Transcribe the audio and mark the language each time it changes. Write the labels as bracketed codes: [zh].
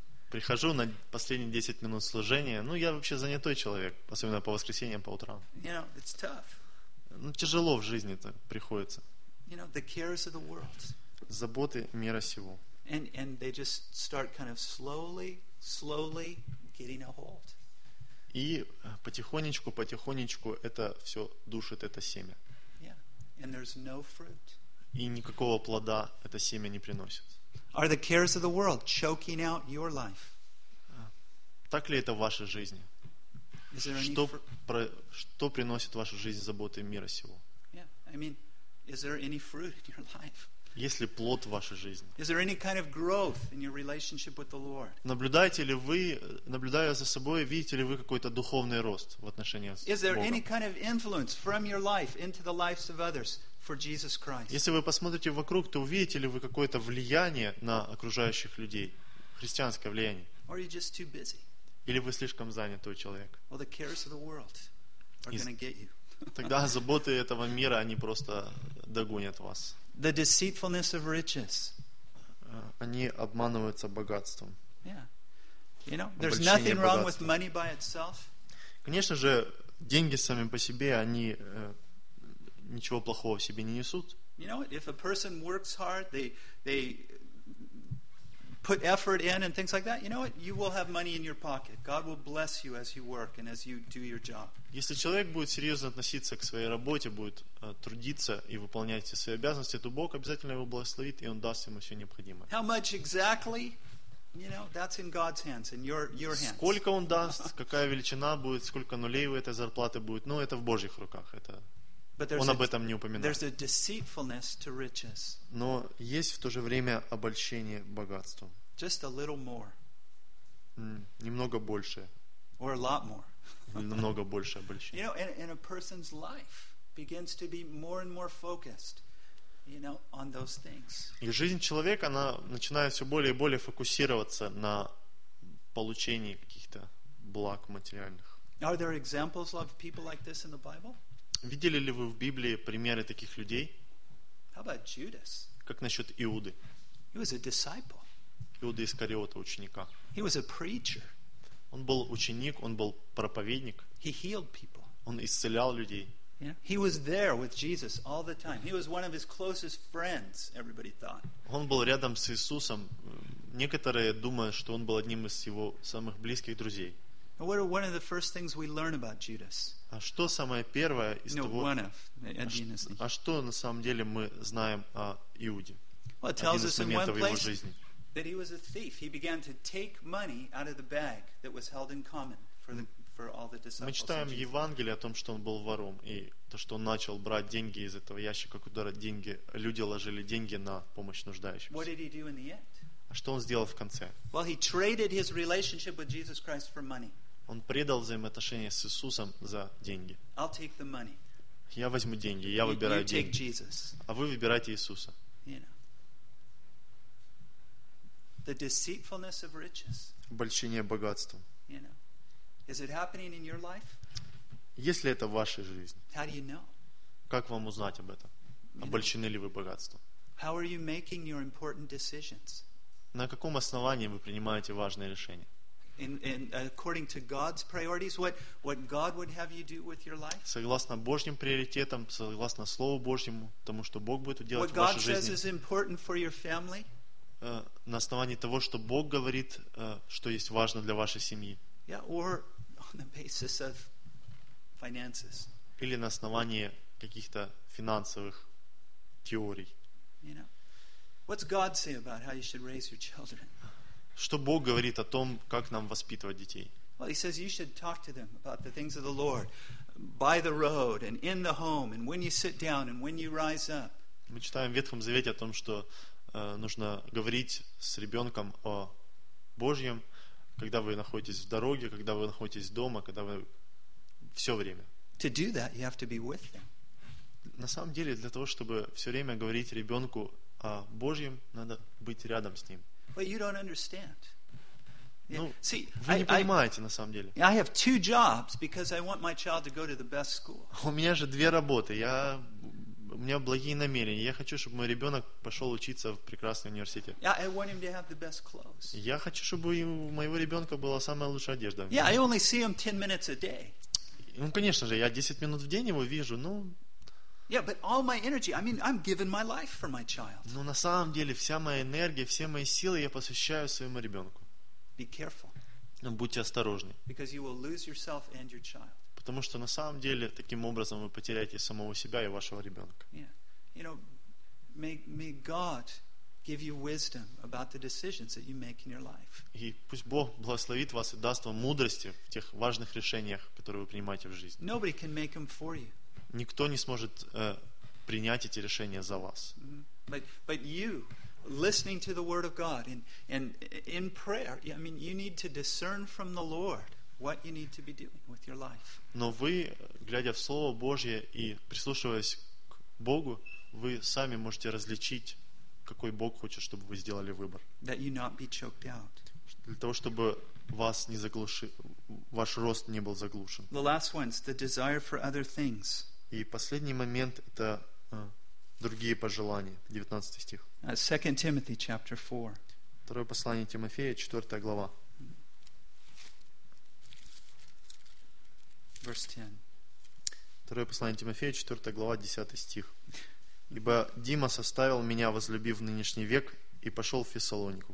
[ru] Прихожу на последние 10 минут служения. Ну, я вообще занятой человек, особенно по воскресеньям, по утрам. [en] You know, it's tough. [ru] Ну, тяжело в жизни-то приходится. [en] You know, the cares of the world. [ru] Заботы мира сего. [en] And they just start kind of slowly getting a hold. [ru] И потихонечку это все душит, это семя. [en] Yeah. And there's no fruit. [ru] И никакого плода это семя не приносит. [en] Are the cares of the world choking out your life? [ru] Так ли это в вашей жизни? Что приносит в вашу жизнь заботы мира сего? [en] Yeah. I mean, is there any fruit in your life? [ru] Есть ли плод в вашей жизни? [en] Is there any kind of growth in your relationship with the Lord? [ru] Наблюдаете ли вы, наблюдая за собой, видите ли вы какой-то духовный рост в отношении с Богом? [en] Is there any kind of influence from your life into the lives of others for Jesus Christ? [ru] Если вы посмотрите вокруг, то увидите ли вы какое-то влияние на окружающих людей, христианское влияние? [en] Or are you just too busy? [ru] Или вы слишком занятой человек? [en] Well, the cares of the world are going to get you. [ru] Тогда заботы этого мира, они просто догонят вас. [en] The deceitfulness of riches. [ru] Они обманываются богатством. [en] Yeah. You know, there's nothing wrong with money by itself. [ru] Конечно же, деньги сами по себе, они ничего плохого в себе не несут. [en] You know, if a person works hard, they put effort in and things like that, you know what? You will have money in your pocket. God will bless you as you work and as you do your job. [ru] Если человек будет серьезно относиться к своей работе, будет трудиться и выполнять все свои обязанности, то Бог обязательно его благословит, и он даст ему все необходимое. [en] How much exactly, you know, that's in God's hands, in your hands. [ru] Сколько он даст, какая величина будет, сколько нулей у этой зарплаты будет, ну, это в Божьих руках, это... Он об этом не упоминает. Но есть в то же время обольщение богатством. [en] Just a little more. [ru] Немного больше. [en] Or a lot more. [ru] Немного больше обольщения. [en] You know, and a person's life begins to be more and more focused, you know, on those things. [ru] И жизнь человека, она начинает все более и более фокусироваться на получении каких-то благ материальных. [en] Are there examples of people like this in the Bible? [ru] Видели ли вы в Библии примеры таких людей? [en] How about Judas? [ru] Как насчет Иуды? [en] He was a disciple. [ru] Иуда Искариота, ученика. [en] He was a preacher. [ru] Он был ученик, он был проповедник. [en] He healed people. [ru] Он исцелял людей. [en] Yeah. He was there with Jesus all the time. He was one of his closest friends, everybody thought. [ru] Он был рядом с Иисусом. Некоторые думают, что он был одним из его самых близких друзей. [en] What are one of the first things we learn about Judas? [ru] А что самое первое из того? [en] No, one of. [ru] А что на самом деле мы знаем о Иуде? [en] Well, it tells us in one place that he was a thief. He began to take money out of the bag that was held in common for all the disciples. [ru] Мы читаем в Евангелии о том, что он был вором и то, что он начал брать деньги из этого ящика, куда деньги люди ложили деньги на помощь нуждающимся. [en] What did he do in the end? [ru] А что он сделал в конце? [en] Well, he traded his relationship with Jesus Christ for money. [ru] Он предал взаимоотношения с Иисусом за деньги. [en] I'll take the money. [ru] Я возьму деньги, я выбираю [en] you [ru] деньги. [en] Take Jesus. [ru] А вы выбираете Иисуса. [en] You know. The deceitfulness of riches. [ru] Обольщение богатством. [en] You know. Is it happening in your life? [ru] Есть ли это в вашей жизни? [en] How do you know? [ru] Как вам узнать об этом? Обольщены ли вы богатством? [en] How are you making your important decisions? [ru] На каком основании вы принимаете важные решения? [en] According to God's priorities, what God would have you do with your life? [ru] Согласно Божьим приоритетам, согласно Слову Божьему, тому, что Бог будет делать в вашей жизни. [en] What God says is important for your family? [ru] На основании того, что Бог говорит, что есть важно для вашей семьи. [en] Yeah, or on the basis of finances. [ru] Или на основании каких-то финансовых теорий. [en] You know. What's God say about how you should raise your children? [ru] Что Бог говорит о том, как нам воспитывать детей? [en] Well, he says you should talk to them about the things of the Lord, by the road and in the home and when you sit down and when you rise up. [ru] Мы читаем в Ветхом Завете о том, что нужно говорить с ребенком о Божьем, когда вы находитесь в дороге, когда вы находитесь дома, когда вы все время. [en] To do that, you have to be with them. [ru] На самом деле, для того, чтобы все время говорить ребенку о Божьем, надо быть рядом с ним. [en] But you don't understand. [ru] Ну, [en] see, [ru] вы не понимаете, на самом деле. [en] I have two jobs because I want my child to go to the best school. [ru] У меня же две работы. У меня благие намерения. Я хочу, чтобы мой ребенок пошел учиться в прекрасный университет. [en] Yeah, I want him to have the best clothes. [ru] Я хочу, чтобы у моего ребенка была самая лучшая одежда. [en] Yeah, I only see him 10 minutes a day. [ru] Ну, конечно же, я 10 минут в день его вижу, но... [en] Yeah, but all my energy, I mean, I'm giving my life for my child. [ru] Но на самом деле, вся моя энергия, все мои силы я посвящаю своему ребенку. [en] Be careful. [ru] Но будьте осторожны. [en] Because you will lose yourself and your child. [ru] Потому что на самом деле таким образом вы потеряете самого себя и вашего ребенка. [en] Yeah. You know, may God give you wisdom about the decisions that you make in your life. [ru] И пусть Бог благословит вас и даст вам мудрости в тех важных решениях, которые вы принимаете в жизни. [en] Nobody can make them for you. [ru] Никто не сможет принять эти решения за вас. [en] But you, listening to the word of God and in prayer, I mean, you need to discern from the Lord what you need to be doing with your life. [ru] Но вы, глядя в Слово Божье и прислушиваясь к Богу, вы сами можете различить, какой Бог хочет, чтобы вы сделали выбор. [en] That you not be choked out. [ru] Для того, чтобы вас не ваш рост не был заглушен. [en] The last one is the desire for other things. [ru] И последний момент — это другие пожелания. 19 стих. [en] 2 Timothy chapter 4. [ru] Второе послание Тимофея, 4 глава. Второе послание Тимофея, 4 глава, 10 стих. «Ибо Димас оставил меня, возлюбив в нынешний век, и пошел в Фессалонику.